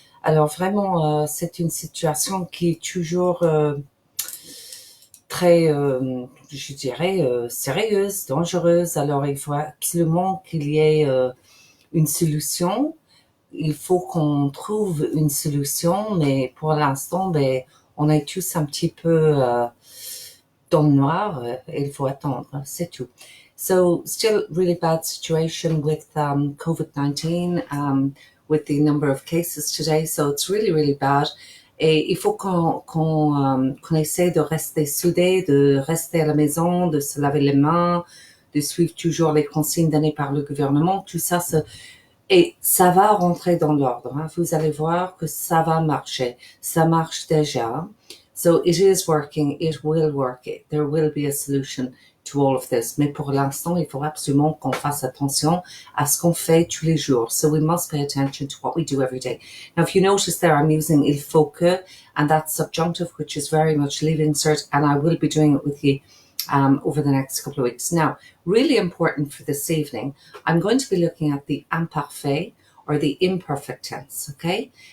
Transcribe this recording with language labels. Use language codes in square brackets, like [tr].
[fr] Alors, vraiment, c'est une situation qui est toujours très, je dirais, sérieuse, dangereuse. Alors, il faut absolument qu'il y ait une solution. Il faut qu'on trouve une solution, mais pour l'instant, on est tous un petit peu dans le noir. Il faut attendre, c'est tout. [en] So, still really bad situation with COVID-19, with the number of cases today. So, it's really, really bad. [fr] Et il faut qu'on essaie de rester soudés, de rester à la maison, de se laver les mains, de suivre toujours les consignes données par le gouvernement. Tout ça, et ça va rentrer dans l'ordre. Hein. Vous allez voir que ça va marcher. Ça marche déjà. [en] So it is working. It will work. There will be a solution to all of this. [fr] Mais pour l'instant, il faut absolument qu'on fasse attention à ce qu'on fait tous les jours. [en] So we must pay attention to what we do every day. Now, if you notice there, I'm using [fr] il faut que, [en] and that's subjunctive, which is very much leaving cert, and I will be doing it with you over the next couple of weeks. Now, really important for this evening, I'm going to be looking at the imparfait or the imperfect tense, okay?